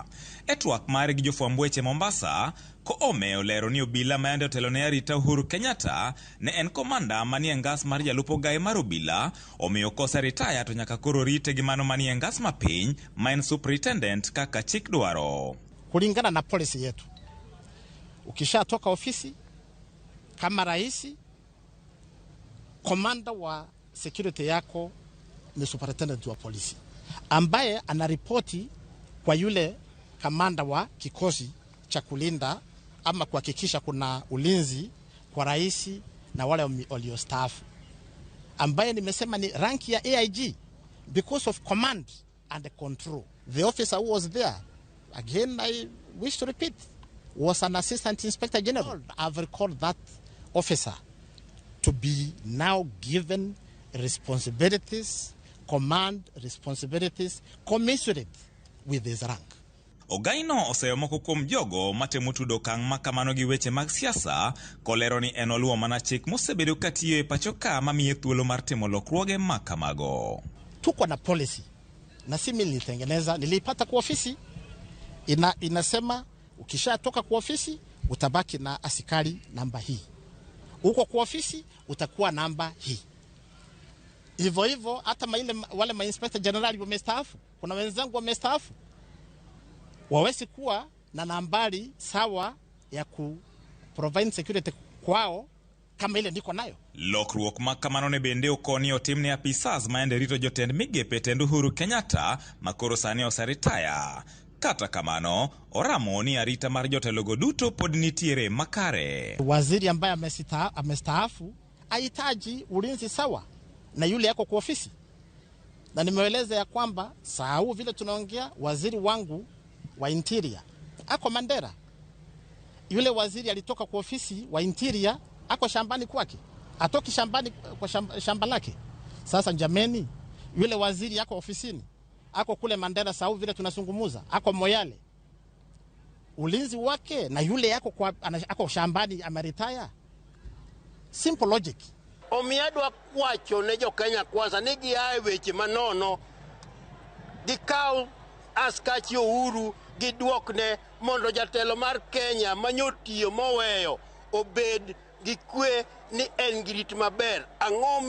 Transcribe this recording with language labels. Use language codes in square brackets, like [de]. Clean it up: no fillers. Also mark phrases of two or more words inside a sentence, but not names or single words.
[luo] E twak mare gi jofwamb weche Mombasa, Koome olero ni obila ma yande otelo ne arita Uhuru Kenyatta ne en komanda manie ngas mar jalup ogai mar obila, omiyo koseritaya to nyaka koro rite gi mano manie ngas ma piny ma en superintendent kaka chik dwaro. [sw] Kulingana na policy yetu, ukishatoka ofisi kama raisi, komanda wa security yako ni superintendent wa polisi, ambaye anaripoti kwa yule kamanda wa kikosi cha kulinda ama kuhakikisha kuna ulinzi kwa raisi na wale waliostaafu, ambaye nimesema ni rank ya AIG [en] because of command and control. The officer who was there, again I wish to repeat, was an assistant inspector general. I've recalled that officer to be now given responsibilities, command responsibilities commensurate with his rank. [luo] Ogaino oseyo moko kuom jogo matemo tudo kang' makamano gi weche mag siasa, kolero ni en oluwo mana chik mosebedo katiyo e pacho ka mamiye thuolo mar timo lokruoge makamago. [sw] Tuko na policy na si mimi nilitengeneza, nilipata kwa ofisi, inasema ukishatoka kwa ofisi utabaki na askari namba hii. Uko kwa ofisi utakuwa namba hii. Hivyo hivyo hata wale mainspector general wamestaafu, kuna wenzangu wamestaafu, wawezi kuwa na nambari sawa ya ku [en] provide security [sw] kwao kama ile niko nayo. [luo] Lokruok makamano ne bende okoni otimne apisas maende rito jotend migepe tend Uhuru Kenyatta makoro sani oseritaya. Kata kamano, oramo ni arita mar jotelogo duto pod nitiere makare. [sw] Waziri ambaye amestaafu ahitaji ulinzi sawa na yule yako kwa ofisi. Na nimeeleza ya kwamba saa huu vile tunaongea, waziri wangu wa interior ako Mandera. Yule waziri alitoka kwa ofisi wa interior ako shambani kwake. Atoki shambani kwa shamba lake. Sasa jameni, yule waziri yako ofisini, ako kule Mandera saa huu vile tunazungumuza, ako Moyale. Ulinzi wake na yule yako ako shambani ameritaya. [en] Simple logic. [luo] Omiadwa kwacho ne jo Kenya kwanza ni giae weche manono. Gikaw askachi Uhuru giduokne mondo jatelo mar Kenya manyotiyo moweyo obed gi kwe ni en gi rit maber.